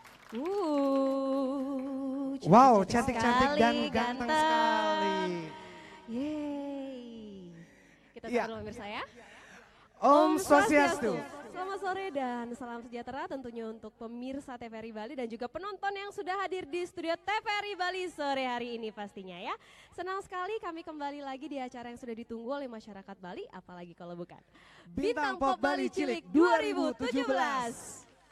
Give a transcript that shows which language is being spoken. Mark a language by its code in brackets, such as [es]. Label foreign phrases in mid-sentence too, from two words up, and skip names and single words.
[id] Wow, cantik cantik-cantik dan sekali, ganteng ganteng. sekali. Yeay. Kita Iya. dulu pemirsa ya. Om Swastiastu. Selamat sore dan salam sejahtera tentunya untuk pemirsa TVRI Bali dan juga penonton yang sudah hadir di studio TVRI Bali sore hari ini pastinya ya. Senang sekali kami kembali lagi di acara yang sudah ditunggu oleh masyarakat Bali, apalagi kalau bukan Bintang Pop Bali Cilik 2017.